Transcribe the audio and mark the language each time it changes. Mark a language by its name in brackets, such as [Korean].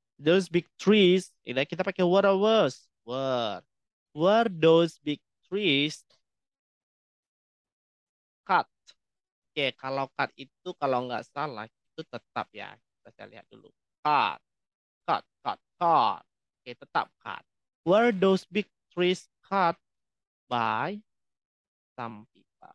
[English] Those big trees, [Indonesian] ini kita pakai [English] were or was, were those big trees cut? [Indonesian] Oke, kalau cut itu kalau nggak salah itu tetap ya. Kita lihat dulu. Cut, cut. Oke, tetap cut. [English] Were those big trees cut by some people?